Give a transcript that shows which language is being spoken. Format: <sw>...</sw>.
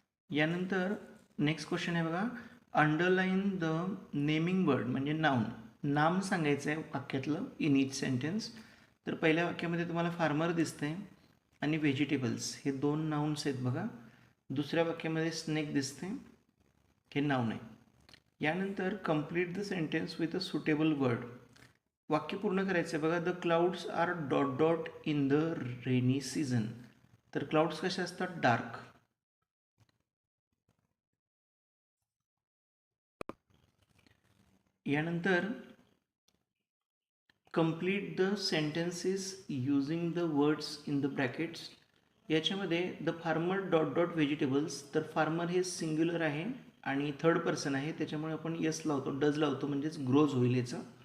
<mr>यानंतर next question आहे बघा,</mr> <en>underline the naming word,</en> <mr>म्हणजे नाउन, नाम सांगायचं आहे वाक्यातलं</mr> <en>In each sentence.</en> <mr>तर पहिल्या वाक्यामध्ये तुम्हाला फार्मर दिसतंय आणि व्हेजिटेबल्स हे दोन नाउन्स आहेत बघा. दुसऱ्या वाक्यामध्ये स्नेक दिसते, हे नाउन आहे. यानंतर</mr> <en>complete the sentence with a suitable word,</en> <mr>वाक्य पूर्ण करायचं आहे बघा.</mr> <en>The clouds are dot dot in the rainy season.</en> <mr>तर क्लाउड्स कसे असतात, डार्क.</mr> <en>यानंतर complete the sentences using the words in the brackets.</en> <mr>याच्यामध्ये</mr> <en>the farmer dot dot vegetables,</en> <mr>तर फार्मर हे सिंग्युलर आहे आणि थर्ड पर्सन आहे, त्याच्यामुळे आपण यस लावतो, डज लावतो, म्हणजेच ग्रोज होईल याचं.</mr>